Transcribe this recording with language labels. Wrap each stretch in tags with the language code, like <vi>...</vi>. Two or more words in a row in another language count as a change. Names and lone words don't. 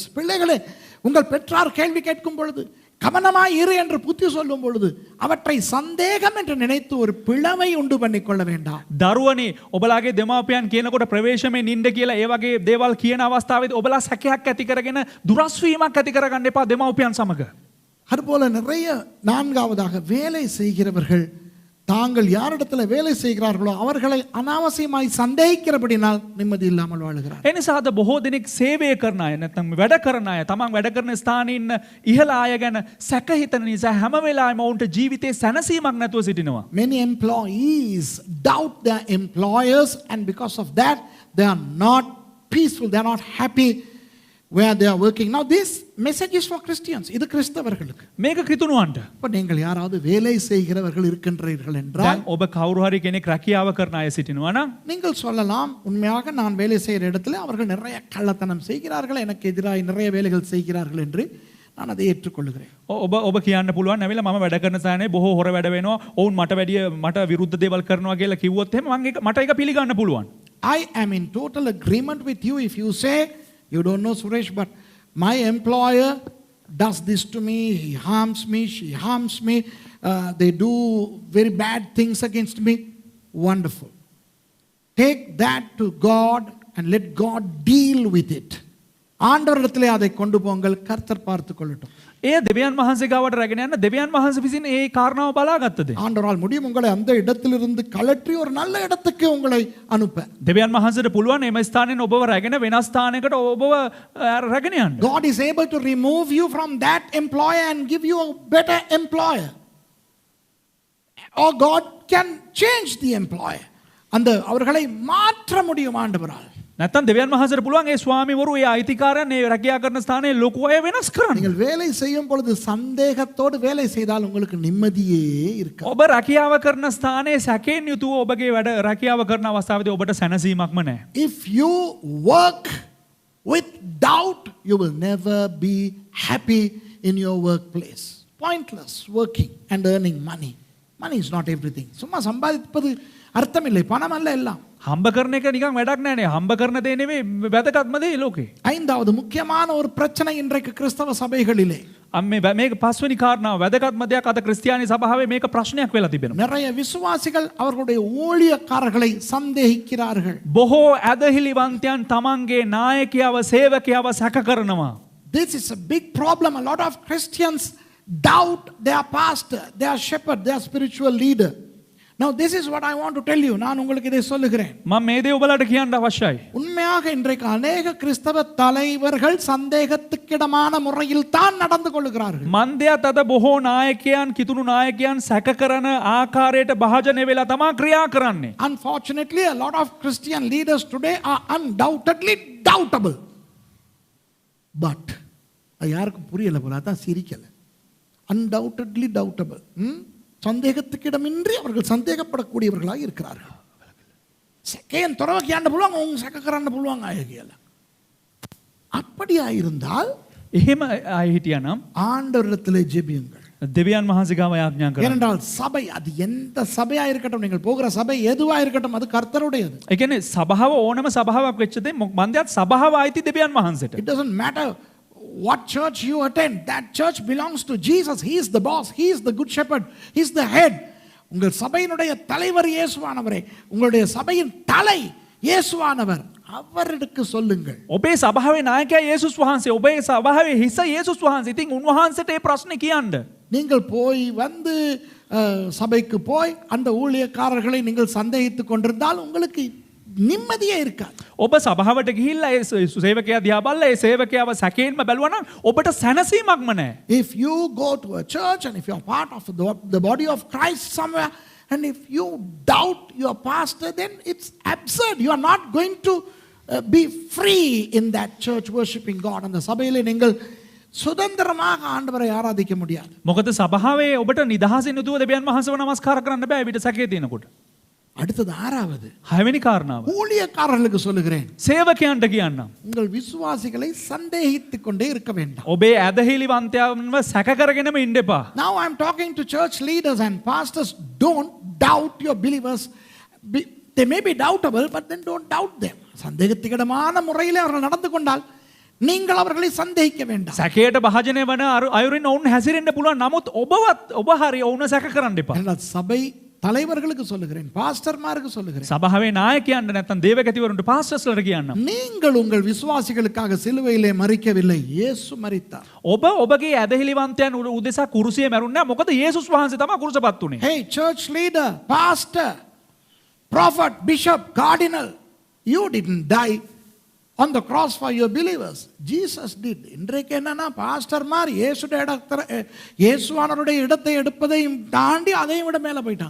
<ta>பிள்ளைகளே, உங்கள் பெற்றார் கேள்வி கேட்கும் பொழுது கவனமாய் இரு என்று புத்தி சொல்லும் பொழுது அவற்றை சந்தேகம் என்று நினைத்து ஒரு பிளவை உண்டு பண்ணி கொள்ள வேண்டாம்.</ta> <si>දරුවනේ, ඔබලාගේ දෙමාපියන් කියනකොට ප්‍රවේශමෙන් ඉන්න කියලා ඒ වගේ දේවල් කියන අවස්ථාවේදී ඔබලා සැකයක් ඇති කරගෙන දුරස් වීමක් ඇති කරගන්න එපා දෙමාපියන් සමග.</si> <ta>அதுபோல நிறைய, நான்காவதாக, வேலை செய்கிறவர்கள் தாங்கள் யாரிடத்தில் வேலை செய்கிறார்களோ அவர்களை அனாவசியமாய் சந்தேகிக்கிறபடினால் நிம்மதி இல்லாமல் வாழுகிறார்.</ta> <si>එනිසා අද බොහෝ දෙනෙක් සේවය කරන අය නැත්නම් වැඩ කරන අය තමන් වැඩ කරන ස්ථානයේ ඉන්න ඉහළ අය ගැන සැක හිතන නිසා හැම වෙලාවෙම ඔවුන්ට ජීවිතේ සැනසීමක් නැතුව සිටිනවා.</si> <en>Many employees doubt their employers and because of that they are not peaceful, they are not happy where they are working. Now this message is for Christians.</en> <ta>இது கிறிஸ்தவர்களுக்கு.</ta> <si>මේක ක්‍රිතුණුවන්ට.</si> <ta>இப்போ நீங்கள் யாராவது வேலை செய்கிறவர்கள் இருக்கின்றீர்கள் என்றால்</ta> <si>දැන් ඔබ කවුරු හරි කෙනෙක් රැකියාව කරන අය සිටිනවා නම්</si> <ta>நீங்கள் சொல்லலாம், உண்மையாக நான் வேலை செய்கிற இடத்துல அவர்கள் நிறைய கள்ளத்தனம் செய்கிறார்கள், எனக்கு எதிராக நிறைய வேலைகள் செய்கிறார்கள் என்று நான் அதை ஏற்றுக்கொள்கிறேன்.</ta> <si>ඔබ කියන්න පුළුවන් නැවිලා මම වැඩ කරන ස්ථානයේ බොහෝ හොර වැඩ වෙනවා. ඔවුන් මට විරුද්ධ දේවල් කරනවා කියලා කිව්වොත් එහෙම මට ඒක පිළිගන්න පුළුවන්.</si> <en>I am in total agreement with you if you say, you don't know Suresh, but my employer does this to me, he harms me, she harms me, they do very bad things against me. Wonderful. Take that to God and let God deal with it.</en> <ta>ஆண்டவரிடத்திலே அதை கொண்டு போங்கள், கர்த்தர் பார்த்து கொள்ளட்டும்.</ta> <si>ඒ දෙවියන් වහන්සේ ගාවට රැගෙන යන්න දෙවියන් වහන්සේ විසින් ඒ කාරණාව බලාගත්තද?</si> <ta>ஆண்டவரால் முடியும் உங்களை அந்த இடத்திலிருந்து கலற்றி ஒரு நல்ல இடத்துக்கு உங்களை அனுப்ப.</ta> <si>දෙවියන් වහන්සේට පුළුවන් එම ස්ථානෙන් ඔබව රැගෙන වෙනස් ස්ථානයකට ඔබව රැගෙන යන්න.</si> <en>God is able to remove you from that employer and give you a better employer. Or God can change the employer.</en> <ta>அந்த அவர்களை மாற்ற முடியும் ஆண்டவரால்.</ta> <si>නැත්තම් දෙවියන් වහන්සේට පුළුවන් ඒ ස්වාමිවරු ඒ අයිතිකාරයන් ඒ රැකියා කරන ස්ථානයේ ලොකු අය වෙනස් කරන්න.</si> <ta>நீங்கள் வேலை செய்யும் பொழுது சந்தேகத்தோடு வேலை செய்தால் உங்களுக்கு நிம்மதியே இருக்காது.</ta> <si>ඔබ රැකියාව කරන ස්ථානයේ සැකයෙන් යුතුව ඔබගේ වැඩ රැකියාව කරන අවස්ථාවේදී ඔබට සැනසීමක්ම නැහැ.</si> <en>If you work with doubt, you will never be happy in your workplace. Pointless working and earning money. Money is not everything.</en> <ta>சும்மா சம்பாதிப்பது அர்த்தமில்லை, பணம் அல்ல எல்லாம்.</ta> <si>හම්බ කරන එක නිකන් වැඩක් නෑනේ. හම්බ කරන දේ නෙවෙයි වැදගත්ම දේ ලෝකේ.</si> <ta>ஐந்தாவது முக்கியமான ஒரு பிரச்சனை இன்றைக்கு கிறிஸ்தவ சபைகளிலே,</ta> <si>මේක පස්වෙනි කාරණාව වැදගත්ම දෙයක් අද ක්‍රිස්තියානි සභාවේ මේක ප්‍රශ්නයක් වෙලා තිබෙනවා.</si> <ta>நிறைய விசுவாசிகள் அவர்களுடைய ஊழியக்காரர்களை சந்தேகிக்கிறார்கள்.</ta> <si>බොහෝ ඇදහිලිවන්තයන් තමන්ගේ නායකයව සේවකයව සැක කරනවා.</si> <en>This is a big problem. A lot of Christians doubt their pastor, their shepherd, their spiritual leader. Now this is what I want to tell you.</en> <ta>நான் உங்களுக்கு இதை சொல்லுகிறேன்.</ta> <si>මම මේ දේ ඔබලාට කියන්න අවශ්‍යයි.</si> <ta>உண்மையாக இன்றைக்கு அநேக கிறிஸ்தவ தலைவர்கள் சந்தேகத்துக்கிடமான முறையில் தான் நடந்து கொள்கிறார்கள்.</ta> <si>මන්දයත් අද බොහෝ නායකයන් කිතුණු නායකයන් සැක කරන ආකාරයට භාජනය වෙලා තමා ක්‍රියා කරන්නේ.</si> <en>Unfortunately, a lot of Christian leaders today are undoubtedly doubtable.</en> <ta>But யாருக்கும் புரியல போல, அதான் சிரிக்கல.</ta> <en>Undoubtedly doubtable.</en> <ta>சந்தேகத்துக்கிடமின்றி அவர்கள் சந்தேகப்படக்கூடியவர்களாக இருக்கிறார்கள். செக்கையன் துறவ</ta> <si>කියන්න පුළුවන්, උන් සැක කරන්න පුළුවන් අය කියලා.</si> <ta>அப்படியா இருந்தால்</ta> <si>එහෙම අය හිටියනම්</si> <ta>ஆண்டவரிடத்திலே ஜெபியுங்கள்.</ta> <si>දෙවියන් වහන්සේ ගාව යාඥා කරන්න.</si> <ta>ஏனென்றால் சபை அது எந்த சபையா இருக்கட்டும், நீங்கள் போகிற சபை எதுவா இருக்கட்டும், அது கர்த்தருடையது.</ta> <si>ඒ කියන්නේ සභාව ඕනම සභාවක් වෙච්ච දේ මන්දයත් සභාව අයිති දෙවියන් වහන්සේට.</si> <en>It doesn't matter what church you attend. That church belongs to Jesus. He is the boss. He is the good shepherd. He is the head.</en> <ta>உங்கள் சபையினுடைய தலைவர் இயேசுவானவரே. உங்களுடைய சபையின் தலை இயேசுவானவர். அவருக்கு சொல்லுங்கள்.</ta> <si>ඔබේ සභාවේ නායකයා යේසුස් වහන්සේ. ඔබේ සභාවේ හිස යේසුස් වහන්සේ. ඉතින් උන්වහන්සේට මේ ප්‍රශ්නේ කියන්න.</si> <ta>நீங்கள் போய் வந்து சபைக்கு போய் அந்த ஊழியக்காரர்களை நீங்கள் சந்தேகித்துக் கொண்டிருந்தால் உங்களுக்கு நிம்மதியே இருக்காது.</ta> <si>ඔබ සභාවට ගිහිල්ලා ඒ සේවකයා දිහා බලලා ඒ සේවකයාව සැකයෙන්ම බැලුවා නම් ඔබට සැනසීමක්ම නැහැ.</si> <en>If you go to a church and if you are part of the body of Christ somewhere, and if you doubt your pastor, then it's absurd. You are not going to be free in that church worshiping God.</en> <ta>அந்த சபையிலே நீங்கள் சுதந்திரமாக ஆண்டவரை ஆராதிக்க முடியாது.</ta> <si>මොකද සභාවේ ඔබට නිදහසින් යුතුව දෙවියන් වහන්සේව නමස්කාර කරන්න බෑ විතර සැකේ තියෙනකොට.</si> <ta>அடுத்தது ஆறாவது,</ta> <si>හයවෙනි කාරණාව.</si> <ta>ஊழியக்காரர்களுக்கு சொல்லுகிறேன்,</ta> <si>සේවකයන්ට කියන්නම්.</si> <ta>உங்கள் விசுவாசிகளை சந்தேகித்துக் கொண்டே இருக்க வேண்டாம்.</ta> <si>ඔබේ ඇදහිලිවන්තයන්ව සැක කරගෙනම ඉන්න එපා.</si> <en>Now I am talking to church leaders and pastors. Don't doubt your believers. They may be doubtable, but then don't doubt them.</en> <ta>சந்தேகத்துக்கிடமான முறையில் அவர்கள் நடந்து கொண்டால் நீங்கள் அவர்களை சந்தேகிக்க வேண்டாம்.</ta> <si>සැකයට භාජනය වන අයුරින් ඔවුන් හැසිරෙන්න පුළුවන්. නමුත් ඔබ හරි ඔවුන් සැක කරන්න එපා.</si> <ta>என்றால் சபை தலைவர்களுக்கு சொல்லுகிறேன், பாஸ்டர்மாருக்கு சொல்லுகிறேன்,</ta> <si>සභාවේ නායකයන්ට නැත්නම් දේවගතිවරුන්ට පාස්ටර්ස්ලට කියන්නම්.</si> <ta>நீங்கள் உங்கள் விசுவாசிகளுக்காக சிலுவையிலே மரிக்கவில்லை, இயேசு மரித்தார்.</ta> <si>ඔබ ඔබගේ ඇදහිලිවන්තයන් උදෙසා කුරුසියේ මැරුන්නේ නැහැ. මොකද යේසුස් වහන්සේ තමයි කුරුසපත් උනේ.</si> <en>Hey church leader, pastor, prophet, bishop, cardinal, you didn't die on the cross for your believers. Jesus did.</en> <ta>இன்றைக்கு என்னன்னா பாஸ்டர்மார் இயேசுவானவருடைய இடத்தை எடுப்பதையும் தாண்டி அதையும் விட மேல போயிட்டாங்க.</ta>